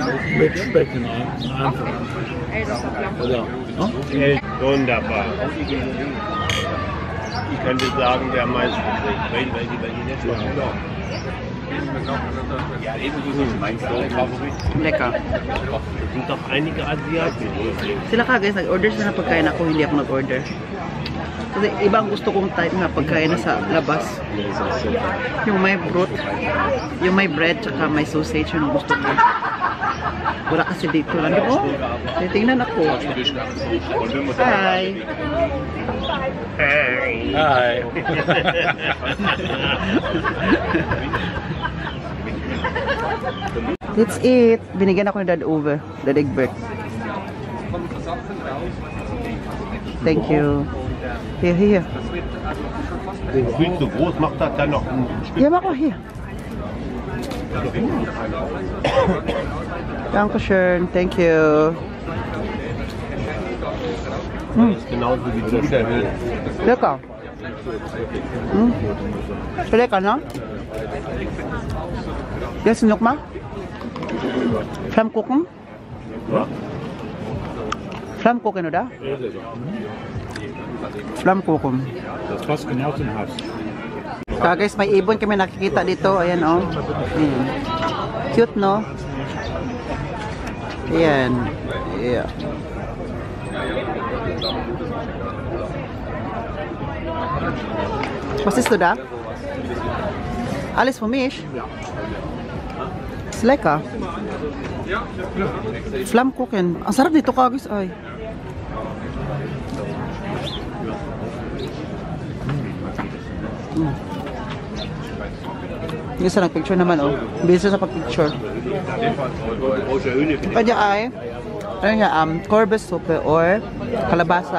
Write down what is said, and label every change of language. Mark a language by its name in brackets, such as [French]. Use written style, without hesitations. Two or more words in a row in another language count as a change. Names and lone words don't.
[German] mit Speck in einfach. Oder? Wunderbar. Ich könnte sagen, wer am meisten kriegt. Welche nicht so gut auch. Ja, ebenso mein Favorit. Lecker. Es sind doch einige Asiaten. [Filipino] Sila ka guys, nag-order sila ng pagkain. Ako hindi ako nag-order. Kasi ibang gusto kong type na pagkain na sa labas. Yung may broth, yung may bread, tsaka may sausage, yun ang gusto ko. Wala kasi dito lang. Di ba? Titingnan ako. Hi! Hi. [English] Let's eat. [Filipino] Binigyan ako ni Dad Uwe. Dad Egbert. [English] Thank you. [German] Hier. Das ist viel zu groß, macht das dann noch ein Stück. Ja, mach mal hier. Dankeschön. [English] Thank you. [German] Das ist genauso wie du wieder willst. Lecker. Ist lecker, ne? Jetzt noch mal. Flammkuchen. Flammkuchen, oder? Flammkuchen. Das passt genau zum Haus. [Filipino] Kaya guys, may ibon kami nakikita dito. Ayan, oh. Ayan. Cute, no? Ayan. Yeah. [German] Was ist du da? Alles für mich? Ist lecker. Flammkuchen. [Filipino] Ang sarap dito ka guys. Ay. Isa nagpicture naman, oh. Bisa sa pagpicture. Pwede ay, ano niya, Corbis soup or kalabasa.